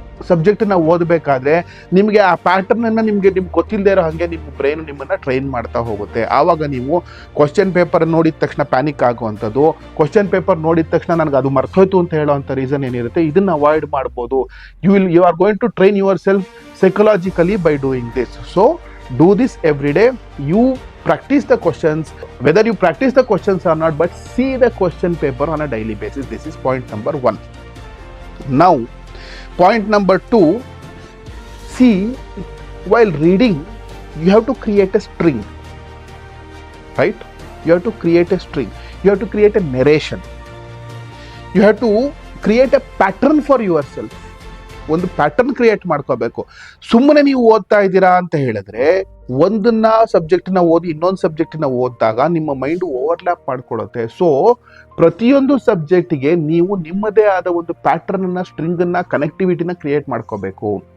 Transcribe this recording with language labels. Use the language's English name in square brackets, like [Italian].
[Kannada] ಸಬ್ಜೆಕ್ಟನ್ನ ಓದಬೇಕಾದ್ರೆ ನಿಮಗೆ ಆ ಪ್ಯಾಟರ್ನನ್ನು ನಿಮ್ಗೆ ಗೊತ್ತಿಲ್ಲದೆ ಇರೋ ಹಾಗೆ ನಿಮ್ಮ ಬ್ರೈನ್ ನಿಮ್ಮನ್ನು ಟ್ರೈನ್ ಮಾಡ್ತಾ ಹೋಗುತ್ತೆ. ಆವಾಗ ನೀವು ಕ್ವಶನ್ ಪೇಪರ್ ನೋಡಿದ ತಕ್ಷಣ ಪ್ಯಾನಿಕ್ ಆಗುವಂಥದ್ದು, ಕ್ವಶನ್ ಪೇಪರ್ ನೋಡಿದ ತಕ್ಷಣ ನನಗೆ ಅದು ಮರ್ತೋಯ್ತು ಅಂತ ಹೇಳೋವಂಥ ರೀಸನ್ ಏನಿರುತ್ತೆ, ಇದನ್ನು ಅವಾಯ್ಡ್ ಮಾಡ್ಬೋದು. [English] You are going to train yourself psychologically by doing this. So do this every day. You practice the questions, whether you practice the questions or not, but see the question paper on a daily basis. This is point number 1. Now point number 2, see, while reading you have to create a string, right? You have to create a string, you have to create a narration, you have to create a pattern for yourself. [Kannada] ಒಂದು pattern create ಮಾಡ್ಕೋಬೇಕು. ಸುಮ್ಮನೆ ನೀವು ಓದ್ತಾ ಇದ್ದೀರಾ ಅಂತ ಹೇಳಿದ್ರೆ ಒಂದನ್ನ ಸಬ್ಜೆಕ್ಟ್ನ ಓದಿ ಇನ್ನೊಂದು ಸಬ್ಜೆಕ್ಟ್ನ ಓದಿದಾಗ ನಿಮ್ಮ ಮೈಂಡ್ ಓವರ್ಲ್ಯಾಪ್ ಮಾಡ್ಕೊಳ್ಳುತ್ತೆ. ಸೊ ಪ್ರತಿಯೊಂದು ಸಬ್ಜೆಕ್ಟಿಗೆ ನೀವು ನಿಮ್ಮದೇ ಆದ ಒಂದು ಪ್ಯಾಟರ್ನ್ನ, ಸ್ಟ್ರಿಂಗನ್ನ, ಕನೆಕ್ಟಿವಿಟಿನ ಕ್ರಿಯೇಟ್ ಮಾಡ್ಕೋಬೇಕು.